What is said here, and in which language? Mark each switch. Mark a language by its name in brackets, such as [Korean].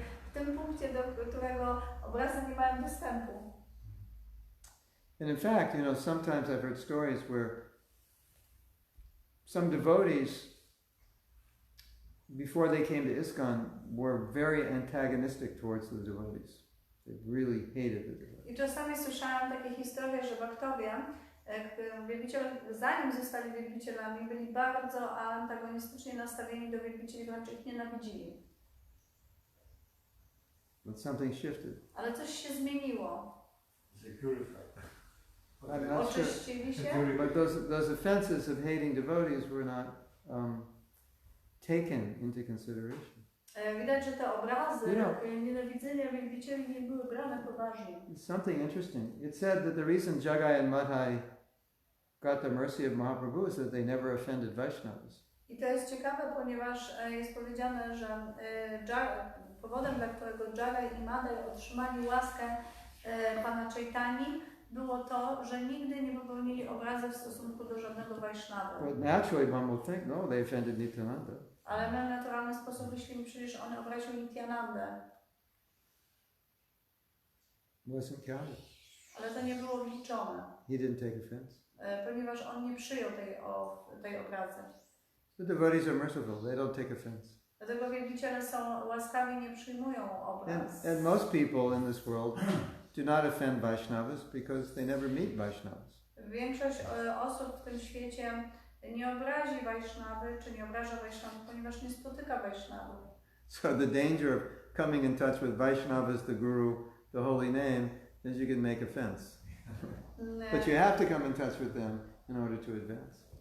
[Polish] W tym punkcie, do którego obrazy nie mają dostępu. [English] And in fact, sometimes I've heard stories where some devotees, before they came to ISKCON, were very antagonistic towards the devotees. They really hated the devotees. [Polish] I czasami słyszałam takie historie, że baktowie, wielbiciele, zanim zostali wielbicielami, byli bardzo antagonistycznie nastawieni do wielbicieli, wręcz ich nienawidzili. [English] But something shifted. [Polish] Ale coś się zmieniło. [English] They purified. I'm not sure. [Polish] Oczyścili się. [English] But those offenses of hating devotees were not taken into consideration. [Polish] Widać, że te obrazy nienawidzenia wielbicieli nie były brane poważnie. [English] It's something interesting. It said that the reason Jagai and Madhai got the mercy of Mahaprabhu is that they never offended Vaishnavas. [Polish] I to jest ciekawe, ponieważ jest powiedziane, że powodem, dla którego Jagai i Madhai otrzymali łaskę Pana Chaitani, było to, że nigdy nie popełnili obrazy w stosunku do żadnego Vaishnava. [English] But naturally one will think, no, they offended Nityananda. [Polish] Ale my w naturalny sposób myślimy, przecież on obraził Nityanandę. [English] Wasn't counted. [Polish] Ale to nie było wliczone, [English] He didn't take offense. [Polish] ponieważ on nie przyjął tej obrazy. [English] The devotees are merciful. They don't take offense. [Polish] Dlatego wielbiciele są łaskawi, nie przyjmują obraz. [English] And most people in this world do not offend Vaishnavas because they never meet Vaishnavas. [Polish] Większość osób w tym świecie nie obrazi Vaishnawy, czy nie obraża Vaishnavów, ponieważ nie spotyka Vaishnavów. [English] So the danger of coming in touch with Vaishnavas, the Guru, the holy name, is you can make offense. But you have to come in touch with them in order to advance.